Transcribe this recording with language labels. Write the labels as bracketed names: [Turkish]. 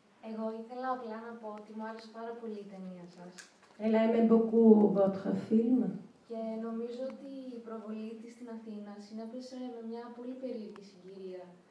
[Greek] Εγώ ήθελα απλά να πω ότι μου άρεσε πάρα πολύ η ταινία σας. [French] Elle aime beaucoup votre film. [Greek] Και νομίζω ότι η προβολή της στην Αθήνα συνέπεσε με μια πολύ περίεργη συγκυρία.